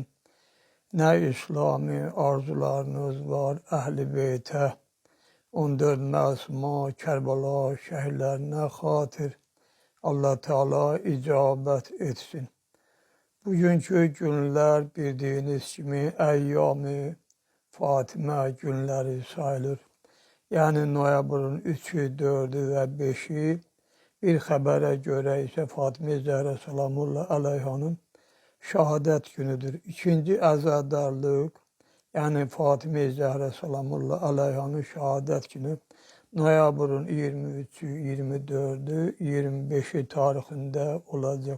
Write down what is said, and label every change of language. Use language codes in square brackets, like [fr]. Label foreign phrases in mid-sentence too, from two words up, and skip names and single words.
[tr] Ne İslami arzularınız var Ehl-i Beyt'e, 14 Masuma Kerbela şehirlerine hatır Allah Teala icabet etsin. Bugünkü günler bildiğiniz gibi Eyyam-ı Fatime günleri sayılır. [az] Yani noyabrın 3'ü, 4'ü ve 5'i bir xəbərə görə isə Fatimə Zəhra [ar] سلام الله عليها [az] şəhadət günüdür. İkinci əzadarlıq, yəni Fatimə Zəhra [ar] سلام الله عليها [az] şəhadət günü noyabrın 23'ü, 24'ü, 25'i tarixində olacaq.